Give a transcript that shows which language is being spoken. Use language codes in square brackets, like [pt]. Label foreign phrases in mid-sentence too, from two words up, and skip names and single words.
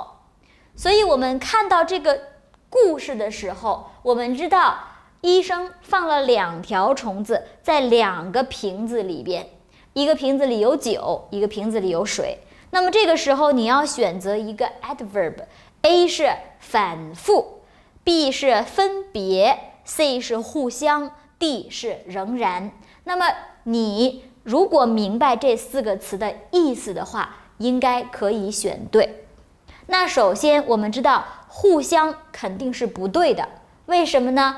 [zh] 所以我們看到這個故事的時候，我們知道醫生放了2條蟲子在2個瓶子裡邊，一個瓶子裡有酒，一個瓶子裡有水。那麼這個時候你要選擇一個 adverb，A 是反復， B 是分別， C 是互相， D 是仍然。那麼你如果明白這4個詞的意思的話，應該可以選對。那首先我們知道互相肯定是不對的，為什麼呢？